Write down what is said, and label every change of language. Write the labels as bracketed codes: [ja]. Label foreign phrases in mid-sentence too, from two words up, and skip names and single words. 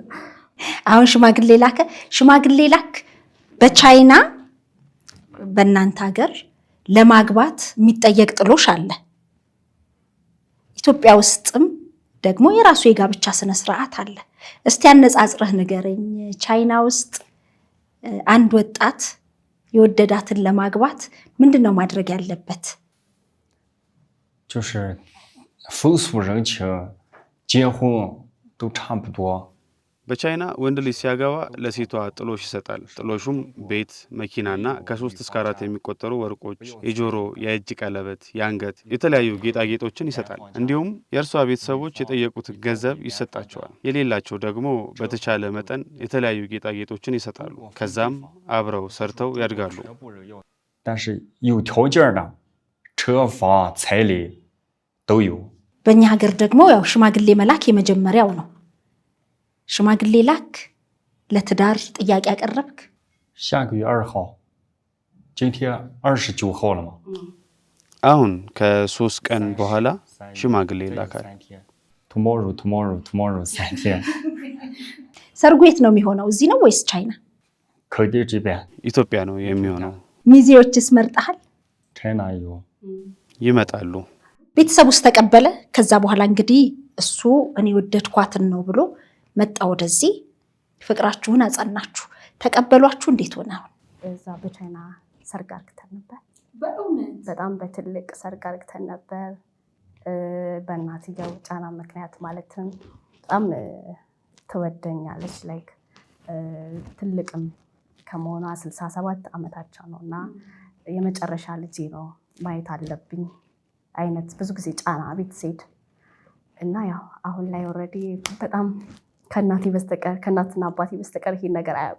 [am] አሁን ሽማግሌ ላከ። ሽማግሌ ላክ በቻይና በእናንተ ሀገር ለማግባት የሚጠየቅ ጥሎሽ አለ። ኢትዮጵያ ውስጥም ደግሞ የራሱ የጋብቻ ስነ ስርዓት አለ። እስቲ አነጻጽረህ ንገረኝ። ቻይና ውስጥ አንድ ወጣት የወደዳትን ለማግባት ምንድነው ማድረግ ያለበት? [zh] 就是风俗人情结婚都差不多。 [am] በቻይና ወንድ ልጅ ሲያገባ ለሴቷ ጥሎሽ ይሰጣል። ጥሎሹም ቤት፣ መኪናና ከ3 እስከ 4 የሚቆጠሩ ወርቆች፣ የጆሮ፣ የእጅ ቀለበት፣ የአንገት፣ የተለያዩ ጌጣጌጦችን ይሰጣል። እንዲሁም የእርሷ ቤተሰቦች የጠየቁት ገንዘብ ይሰጣቸዋል። የሌላቸው ደግሞ በተቻለ መጠን የተለያዩ ጌጣጌጦችን ይሰጣሉ። ከዛም አብረው ሰርተው ያድጋሉ። [zh] 但是有条件的车房彩礼都有。 [am] በእኛ ሀገር ደግሞ ያው ሽማግሌ መላክ የመጀመሪያው ነው። ሽማግሌ ላክ ለትዳር ጥያቄ ያቀረብክ? [zh] 下个月2号，今天29号了吗？ [am] አሁን ከ3 ቀን በኋላ ሽማግሌ ይላካል። [zh] tomorrow 3天。 [am] ሰርጉ የት ነው የሚሆነው? እዚህ ነው ወይስ ቻይና? [zh] 肯定这边 [am] ኢትዮጵያ ነው የሚሆነው። ሚዜዎችስ መርጠሃል? [zh] ，China 有。 [am] ይመጣሉ። ቤተሰብ ውስጥ ተቀበለ። ከዛ በኋላ እንግዲህ እሱ እኔ ወደድኳትን ነው ብሎ መጣ ወደዚህ። ፍቅራችሁን አጸናችሁ፣ ተቀበሏችሁ። እንዴት ሆነ? እዛ በቻይና ሰርግ አርግተን ነበር። በጣም በትልቅ ሰርግ አርግተን ነበር። በእናትየው ጫና ምክንያት ማለትም በጣም ትወደኛለች። ላይክ ትልቅም ከመሆኗ 67 ዓመታቸው ነው እና የመጨረሻ ልጄ ነው ማየት አለብኝ አይነት ብዙ ጊዜ ጫና ቤት ስሄድ እና ያው አሁን ላይ ኦልሬዲ በጣም ከእናቴ በስተቀር ከእናትና አባቴ በስተቀር ይሄን ነገር አያውቁም።